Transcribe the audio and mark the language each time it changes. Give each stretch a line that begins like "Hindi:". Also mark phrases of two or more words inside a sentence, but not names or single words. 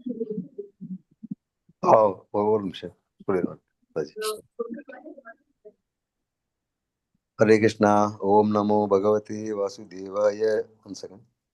Tamil: ஒரு நிமிஷம் हरे कृष्णा।
Sanskrit: ओम नमो भगवते वासुदेवाय। 1 second।